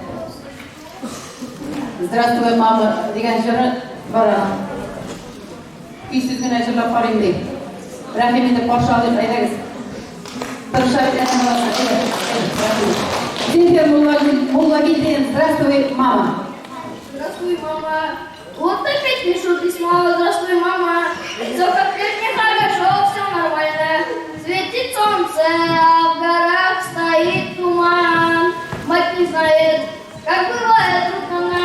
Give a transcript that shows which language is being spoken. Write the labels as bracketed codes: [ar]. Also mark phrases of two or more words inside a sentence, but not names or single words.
[ru] Здравствуй, мама, [tt] дигән җыры бара. Көйсез генә җырлап карыйм ди. Рәхим итеп каршы алып әйдәгез. Земфир Муллагидин, [ru] здравствуй, мама. Здравствуй, мама. Вот опять пишу письмо. Здравствуй, мама. Сколько летних огошел, все нормально. Светит солнце, а в горах стоит туман. Мать не знает, как бывает трудно нам.